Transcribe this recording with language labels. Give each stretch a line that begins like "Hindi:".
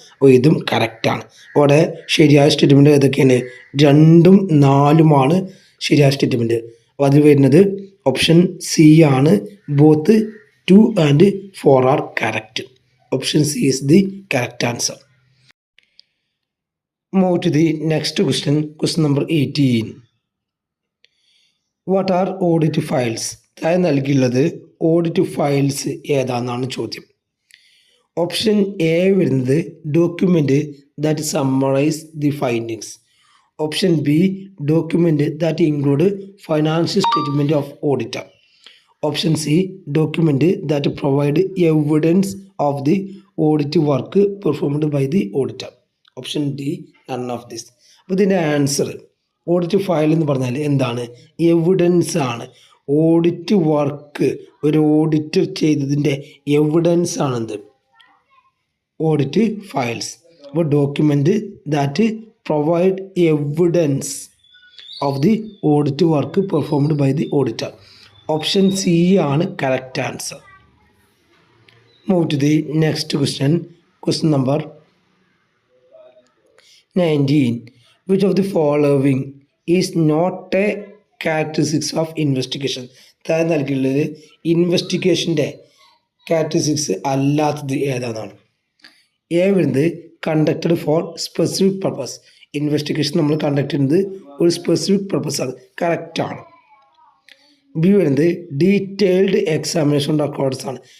Malayalam: അപ്പോൾ ഇതും കറക്റ്റാണ്. അവിടെ ശരിയായ സ്റ്റേറ്റ്മെൻറ്റ് ഏതൊക്കെയാണ്, 2ഉം 4ഉമാണ് ശരിയായ സ്റ്റേറ്റ്മെൻറ്റ്. അപ്പോൾ അത് വരുന്നത് ഓപ്ഷൻ സി ആണ്.
English: Both 2 and 4 are correct. Option C is the correct answer. Move to the next question, question number 18. What are audit files?
Malayalam: താഴെ നൽകിയുള്ളത് ഓഡിറ്റ് ഫയൽസ് ഏതാണെന്നാണ് ചോദ്യം.
English: Option A വരുന്നത് document that summarize the findings. Option B document that include financial statement of auditor. Option C document that provide evidence of the audit work performed by the auditor. Option D none of this.
Malayalam: അപ്പോൾ ഇതിൻ്റെ answer audit file എന്ന് പറഞ്ഞാൽ എന്താണ്? Evidence ആണ്. Audit work ഒരു auditor ചെയ്തതിൻ്റെ evidence ആണെന്ത്?
English: Audit files. അപ്പോൾ document that provide evidence of the audit work performed by the auditor. Option C ആണ് correct answer. Move to the next question, question number 19. Which of the following is not a characteristics of investigation?
Malayalam: താഴെ നൽകിയുള്ളത് ഇൻവെസ്റ്റിഗേഷൻ്റെ characteristics അല്ലാത്തത് ഏതാണെന്നാണ്. A വരുന്നത്
English: Conducted for specific purpose.
Malayalam: Investigation നമ്മൾ conduct ചെയ്യുന്നത് ഒരു specific പർപ്പസാണ്, കറക്റ്റാണ്. B വരുന്നത്
English: detailed examination records
Malayalam: ആണ്.